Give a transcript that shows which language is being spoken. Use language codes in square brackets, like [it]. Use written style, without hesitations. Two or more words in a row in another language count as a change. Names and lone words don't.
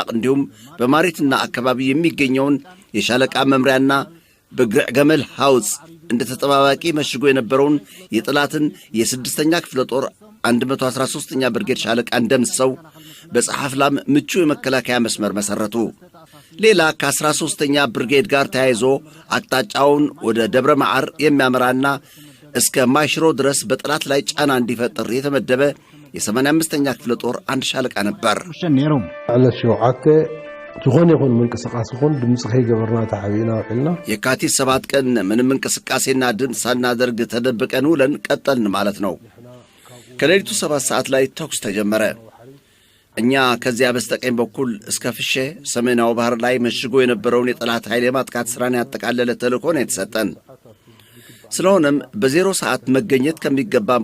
[am] እንዲሁም በማሪትና አካባቢ የሚገኘውን የሻለቃ መምሪያና በግዕ ገመል ሐውጽ እንደ ተጠባባቂ መሽጎ የነበረውን የጠላትን የ6ኛ ክፍለ ጦር 113ኛ ብርጌድ ሻለቃ እንደምሰው በጸሐፍላም ምቹ የመከላከያ መስመር መሰረቱ። ሌላ ከ13ኛ ብርጌድ ጋር ተያይዞ አቅጣጫውን ወደ ደብረ ማዓር የሚያመራና እስከ ማይሽሮ ድረስ በጠላት ላይ ጫና እንዲፈጥር የተመደበ የ85ኛ ክፍለ ጦር አንድ ሻለቃ ነበር። [ti] ዝኾነ ይኹን ምንቅስቃስ ይኹን ድምጽ ከይገበርና ተዓቢና ውሕልና [am] የካቲት 7 ቀን ምንም እንቅስቃሴና ድምፅ ሳናደርግ ተደብቀን ውለን ቀጠልን ማለት ነው። ከሌሊቱ 7 ሰዓት ላይ ተኩስ ተጀመረ። እኛ ከዚያ በስተቀኝ በኩል እስከ ፍሼ ሰሜናዊ ባህር ላይ መሽጎ የነበረውን የጠላት ኃይል የማጥቃት ሥራን ያጠቃለለ ተልእኮ ነው የተሰጠን። ስለሆነም በ0 ሰዓት መገኘት ከሚገባን